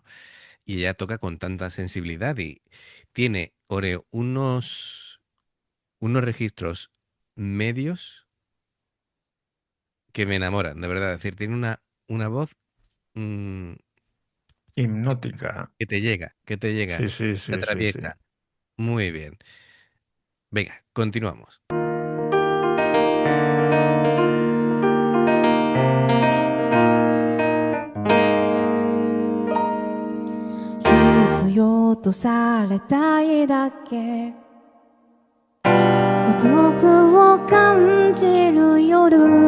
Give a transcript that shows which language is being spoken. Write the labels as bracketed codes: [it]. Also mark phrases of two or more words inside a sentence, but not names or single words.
[es] Y ella toca con tanta sensibilidad y tiene, Oreo, unos registros medios que me enamoran, de verdad. Es decir, tiene una voz mm, Hipnótica. que te llega, Sí, sí, te sí, sí, sí. atraviesa. Muy bien. Venga, continuamos. [ja] 必要とされたいだけ孤独を感じる夜